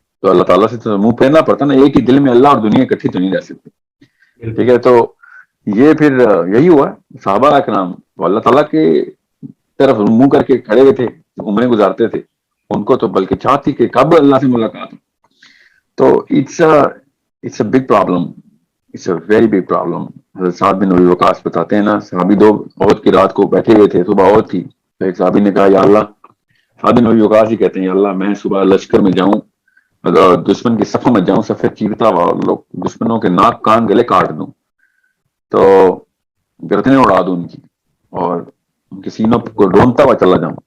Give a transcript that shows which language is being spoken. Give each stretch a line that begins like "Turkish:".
Urdu: تو اللہ تعالیٰ سے تو منہ پھیرنا پڑتا نا, ایک ہی دل میں اللہ اور دنیا اکٹھی تو نہیں رہ سکتی. ٹھیک ہے, تو یہ پھر یہی ہوا صحابہ اکرام اللہ تعالیٰ کے طرف منہ کر کے کھڑے ہوئے تھے, عمریں گزارتے تھے, ان کو تو بلکہ چاہت تھی کہ کب اللہ سے ملاقات ہو.
English: تو it's a big problem, it's a very big problem.
Urdu: حضرت سعد بن ابی وقاص بتاتے ہیں نا, صحابی دو عہد کی رات کو بیٹھے ہوئے تھے, صبح عہد تھی, تو ایک صحابی نے کہا یا اللہ, سعد بن ابی وقاص ہی کہتے ہیں یا اللہ میں صبح لشکر میں جاؤں, اگر دشمن کی صفوں میں جاؤں, صفیں چیرتا ہوا لوگ دشمنوں کے ناک کان گلے کاٹ دوں, تو گردنیں اڑا دوں ان کی, اور ان کے سینوں کو ڈھونڈتا ہوا چلا جاؤں.